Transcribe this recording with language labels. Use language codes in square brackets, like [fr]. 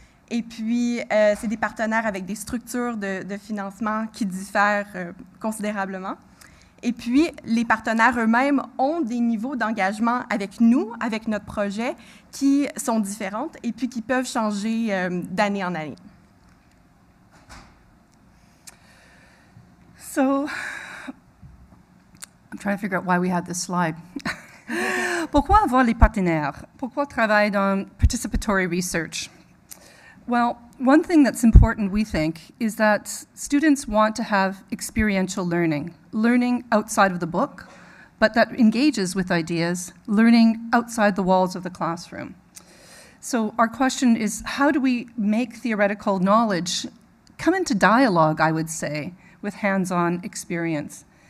[fr] Et puis, c'est des partenaires avec des structures de financement qui diffèrent considérablement. Et puis, les partenaires eux-mêmes ont des niveaux d'engagement avec nous, avec notre projet, qui sont différentes et puis qui peuvent changer d'année en année. [en] So, I'm trying to figure out why we had this slide. [fr] Pourquoi avoir les partenaires? Pourquoi travailler dans [en] participatory research? Well, one thing that's important, we think, is that students want to have experiential learning outside of the book, but that engages with ideas, learning outside the walls of the classroom. So our question is, how do we make theoretical knowledge come into dialogue, I would say, with hands-on experience?